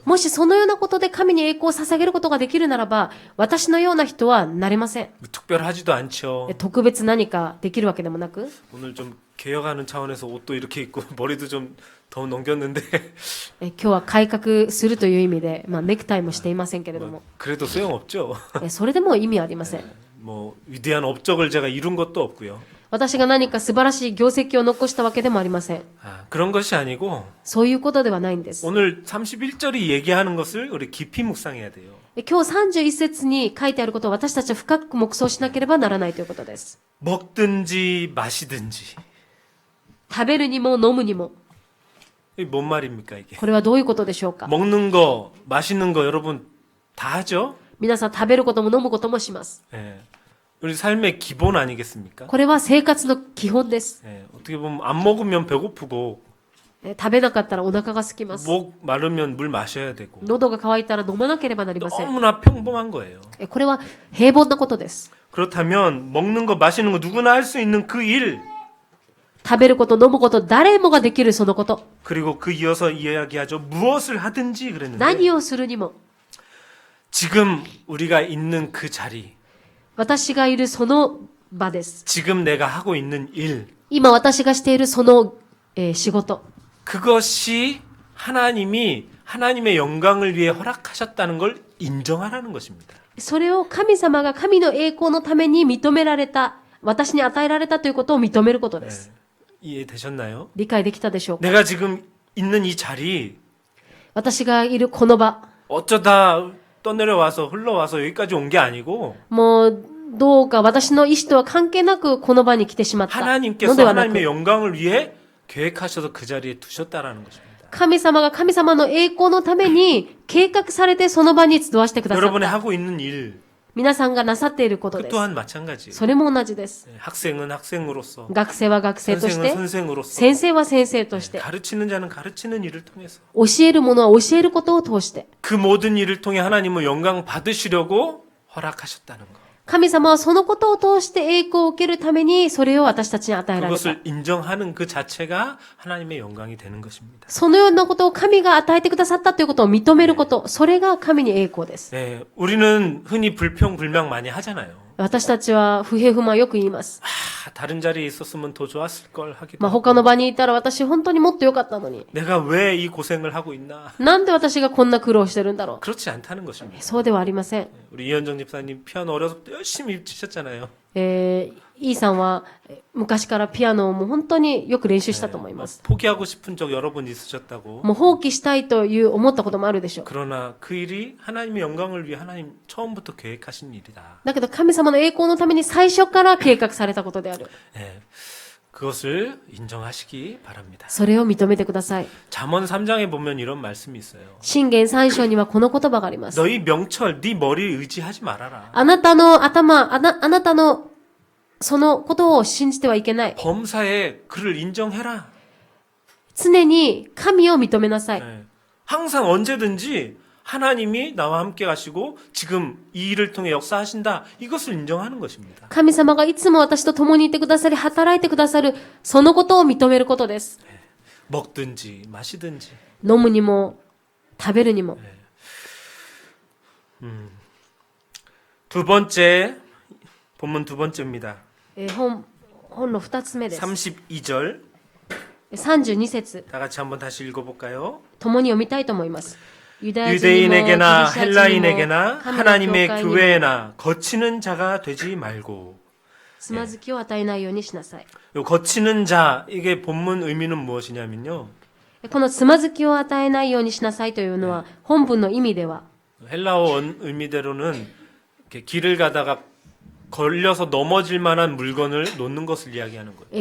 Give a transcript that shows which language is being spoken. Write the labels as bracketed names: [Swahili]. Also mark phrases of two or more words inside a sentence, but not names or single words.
[Japanese] もしそのようなことで神に栄光を捧げることができるならば、私のような人はなれません。 [Korean] 특별하지도 않죠. [Japanese] 特別何かできるわけでもなく、 [Korean] 오늘 좀 개혁하는 차원에서 옷도 이렇게 입고 머리도 좀 더 넘겼는데 [Japanese] 今日は改革するという意味で、ネクタイもしていませんけれども、 [Korean] 그래도 소용없죠. [Japanese] それでも意味はありません。 [Korean] 뭐 위대한 업적을 제가 이룬 것도 없고요. [Japanese] 私が何か素晴らしい業績を残したわけでもありません。 [Korean] 그런 것이 아니고 [Japanese] そういうことではないんです。 [Korean] 오늘 31절이 얘기하는 것을 우리 깊이 묵상해야 돼요. [Japanese] 今日31節に書いてあることを私たちは深く黙想しなければならないということです。 [Korean] 먹든지 마시든지 [Japanese] 食べるにも飲むにも。 [Korean] 이게 뭔 말입니까 이게? [Japanese] これはどういうことでしょうか。 [Korean] 먹는 거, 마시는 거 여러분 다 하죠? [Japanese] 皆さん食べることも飲むこともします。 [Korean] 예. 우리 삶의 기본 아니겠습니까? [Japanese] これは生活の基本です。 [Korean] 예. 어떻게 보면 안 먹으면 배고프고 [Japanese] 食べなかったらお腹が空きます。 [Korean] 목 마르면 물 마셔야 되고 [Japanese] 喉が渇いたら飲まなければなりません。 [Korean] 너무나 평범한 거예요. [Japanese] これは平凡なことです。 [Korean] 그렇다면 먹는 거, 마시는 거 누구나 할 수 있는 그 일, [Japanese] 食べること飲むこと誰もができるそのこと。 [Korean] 그리고 그 이어서 이야기하죠. 무엇을 하든지 그랬는데 [Japanese] 何をするにも [Korean] 지금 우리가 있는 그 자리, [Japanese] 私がいるその場です。 [Korean] 지금 내가 하고 있는 일, [Japanese] 今私がしているその、仕事。 [Korean] 그것이 하나님이 하나님의 영광을 위해 허락하셨다는 걸 인정하라는 것입니다. [Japanese] それを神様が神の栄光のために認められた、私に与えられたということを認めることです。 [Korean] 이해되셨나요? [Japanese] 理解できたでしょうか。 [Korean] 내가 지금 있는 이 자리, [Japanese] 私がいるこの場。 [Korean] 어쩌다 떠내려와서 흘러와서 여기까지 온 게 아니고 [Japanese] もう、どうか私の意思とは関係なくこの場に来てしまったの [Korean] 하나님께서 [Japanese] ではな [Korean] 하나님의 [Japanese] く、 [Korean] 영광을 위해 계획하셔서 그 자리에 두셨다라는 것입니다. [Japanese] 神様が神様の栄光のために計画されてその場に集わしてくださっ [Korean] 여러분이 [Japanese] た。 [Korean] 하고 있는 일, [Japanese] 皆さんがなさっていること [Korean] 그 [Japanese] です。 [Korean] 또한 마찬가지예요. [Japanese] それも同じです。 [Korean] 학생은 학생으로서, [Japanese] 学生は学生とし [Korean] 선생은 [Japanese] て、 [Korean] 선생으로서, [Japanese] 先生は先生として、 [Korean] 가르치는 자는 가르치는 일을 통해서 [Japanese] 教えるものは教えることを通して、 [Korean] 그 모든 일을 통해 하나님은 영광 받으시려고 허락하셨다는 것. [Japanese] 神様はそのことを通して栄光を受けるために、それを私たちに与えられた。 [Korean] 그것을 인정하는 그 자체가 하나님의 영광이 되는 것입니다. [Japanese] そのようなことを神が与えてくださったということを認めること、それが神に栄光です。 [Korean] 네, 우리는 흔히 불평불명 많이 하잖아요. [Japanese] 私たちは不平不満よく言います。 [Korean] 다른 자리에 있었으면 더 좋았을 걸 하기도 [Japanese] まあ、 [Korean] 하고. [Japanese] 他の場にいたら私本当にもっと良かったのに。 [Korean] 내가 왜 이 고생을 하고 있나? [Japanese] なんで私がこんな苦労してるんだろ [Korean] 그렇지 않다는 것입니다. [Japanese] う。そうではありません。 [Korean] 우리 이현정 집사님 피아노 어려서 열심히 치셨잖아요. [Japanese] イーさんは昔からピアノをもう本当によく練習したと思いま [Korean] 막 [Japanese] す。 [Korean] 포기하고 싶은 적 여러 번 있으셨다고. [Japanese] もう放棄したいという思ったこともあるでしょう。 [Korean] 그러나 그 일이 하나님의 영광을 위해 하나님 처음부터 계획하신 일이다. [Japanese] だけど神様の栄光のために最初から計画されたことである。 [Korean] 예, 그것을 인정하시기 바랍니다. [Japanese] それを認めてください。 [Korean] 잠언 3장에 보면 이런 말씀이 있어요. [Japanese] 箴言3章にはこの言葉があります。 [Korean] 너희 명철, 네 머리 의지하지 말아라. [Japanese] あなたの頭、あなたのそのことを信じてはいけない。 [Korean] 범사에 그를 인정해라. [Japanese] 常に神を認めなさい。 [Korean] 예, 항상 언제든지 하나님이 나와 함께 하시고 지금 이 일을 통해 역사하신다. 이것을 인정하는 것입니다. [Japanese] 神様がいつも私と共にいてくださり、働いてくださる、そのことを認めることです。 [Korean] 먹든지 마시든지. [Japanese] 飲むにも、食べるにも。 [Korean] 두 번째, 본문 두 번째입니다. [Japanese] 本の2つ目です。 [Korean] 32절. [Japanese] 32節、 [Korean] 다 같이 한번 다시 읽어볼까요? [Japanese] 共に読みたいと思います。ユダヤ人にも [Korean] 유대인에게나 [Japanese] ギリシャ人にも [Korean] 헬라인에게나 [Japanese] 神の [Korean] 하나님의 [Japanese] 教会にも [Korean] 교회에나 거치는 자가 되지 말고. [Japanese] つまずきを与えないようにしなさい。 [Korean] 요 거치는 자, 이게 본문 의미는 무엇이냐면요. [Japanese] このつまずきを与えないようにしなさいというのは、本文の意味では、 [Korean] 헬라어 의미대로는 이렇게 길을 가다가 걸려서 넘어질 만한 물건을 놓는 것을 이야기하는 거예요.